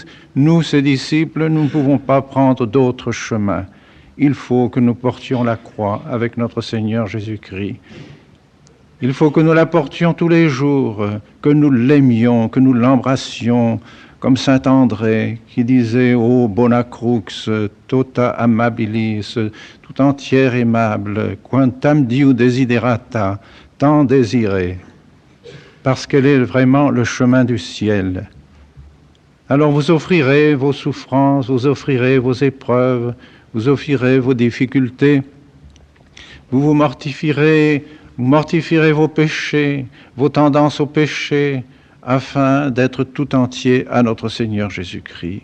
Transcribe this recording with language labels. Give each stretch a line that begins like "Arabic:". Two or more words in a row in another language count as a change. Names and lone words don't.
French: Nous, ses disciples, nous ne pouvons pas prendre d'autres chemins. Il faut que nous portions la croix avec notre Seigneur Jésus-Christ. Il faut que nous la portions tous les jours, que nous l'aimions, que nous l'embrassions, comme saint André qui disait «
Latin: Ô bona crux, tota amabilis,
French: tout entière aimable,
Latin: quantam Diu desiderata,
French: tant désirée », parce qu'elle est vraiment le chemin du ciel. Alors vous offrirez vos souffrances, vous offrirez vos épreuves, vous offrirez vos difficultés, vous mortifierez vos péchés, vos tendances au péché, afin d'être tout entier à notre Seigneur Jésus-Christ.